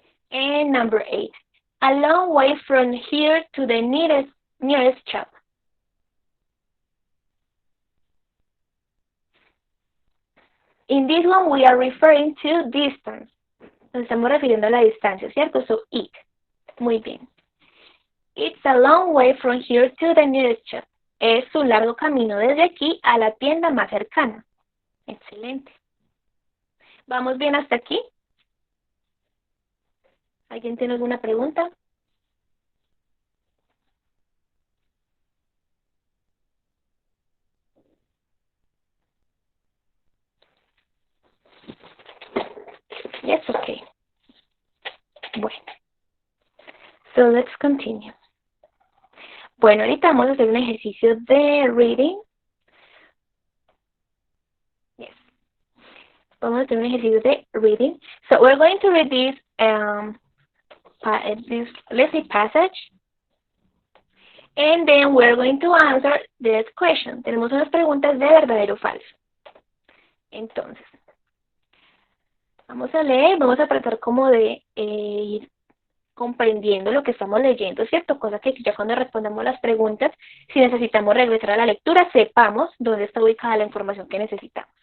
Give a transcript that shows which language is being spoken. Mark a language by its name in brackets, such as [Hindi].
[English] And number 8. A long way from here to the nearest shop. In this one we are referring to distance. [Spanish] Nos estamos refiriendo a la distancia, ¿cierto? [English] So, it. [Spanish] Muy bien. [English] It's a long way from here to the nearest shop. [Spanish] Es un largo camino desde aquí a la tienda más cercana. Excelente. ¿Vamos bien hasta aquí? ¿Alguien tiene alguna pregunta? [English] Yes, okay. Bueno. So let's continue. [Spanish] Bueno, ahorita vamos a hacer un ejercicio de reading. Yes. Vamos a hacer un ejercicio de reading. [English] So we're going to read this let's say passage. And then we're going to answer this question. [Spanish] Tenemos unas preguntas de verdadero o falso. Entonces, vamos a leer, vamos a tratar como de ir comprendiendo lo que estamos leyendo, ¿cierto? Cosa que ya cuando respondamos las preguntas, si necesitamos regresar a la lectura, sepamos dónde está ubicada la información que necesitamos.